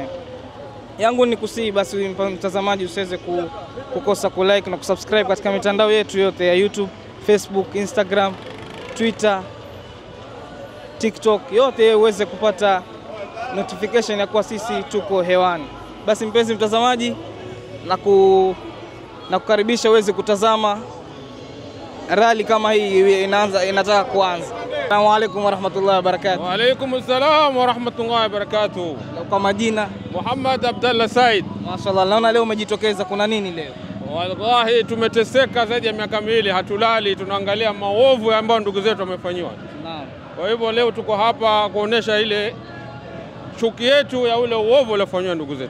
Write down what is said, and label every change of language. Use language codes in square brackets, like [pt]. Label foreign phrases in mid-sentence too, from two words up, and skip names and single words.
[sw] Yangu ni kusihi basi mtazamaji usiweze kukosa kulike na kusubscribe katika mitandao yetu yote ya YouTube, Facebook, Instagram, Twitter, TikTok, yote uweze kupata notification ya kuwa sisi tuko hewani. Basi mpenzi mtazamaji, na kukaribisha uweze kutazama rally kama hii inataka kuanza. [ar] السلام عليكم ورحمة الله وبركاته. وعليكم السلام ورحمة الله وبركاته. [sw] Kwa majina Muhammad Abdallah Said. Mashallah, naona leo umejitokeza, kuna nini leo? Wallahi tumeteseka zaidi ya miaka miwili, hatulali, tunaangalia maovu ambayo ndugu zetu wamefanywa. Naam. Kwa hivyo leo tuko hapa kuonesha ile chuki yetu ya ule uovu uliofanywa ndugu zetu.